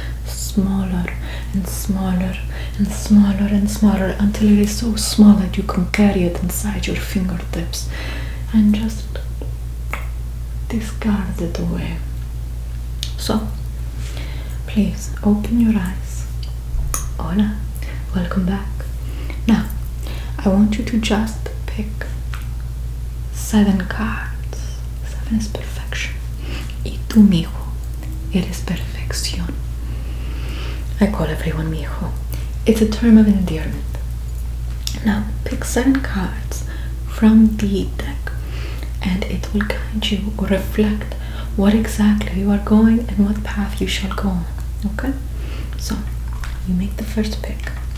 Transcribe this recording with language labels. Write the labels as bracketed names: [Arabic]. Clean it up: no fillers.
[English] smaller and smaller and smaller and smaller until it is so small that you can carry it inside your fingertips and just discard it away. So, please open your eyes. Hola. Welcome back. Now, I want you to just pick 7 cards. 7 is perfection. [Spanish] Y tú, mijo, eres perfección. [English] I call everyone mijo. It's a term of endearment. Now, pick 7 cards from the deck, and it will guide you or reflect what exactly you are going and what path you shall go on. Okay? So, you make the first pick.